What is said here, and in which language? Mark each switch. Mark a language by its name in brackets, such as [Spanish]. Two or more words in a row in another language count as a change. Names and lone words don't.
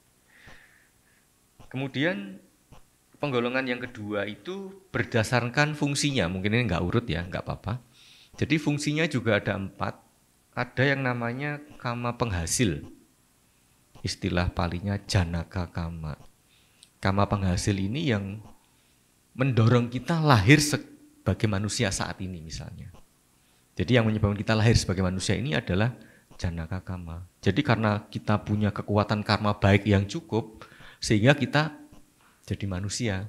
[Indonesian] Kemudian penggolongan yang kedua itu berdasarkan fungsinya, mungkin ini nggak urut ya, nggak apa-apa. Jadi fungsinya juga ada 4, ada yang namanya kama penghasil, istilah palinya [Pali] janaka kama. [Indonesian] Kama penghasil ini yang mendorong kita lahir sebagai manusia saat ini misalnya. Jadi yang menyebabkan kita lahir sebagai manusia ini adalah [Pali] janaka kama. [Indonesian] Jadi karena kita punya kekuatan karma baik yang cukup, sehingga kita jadi manusia.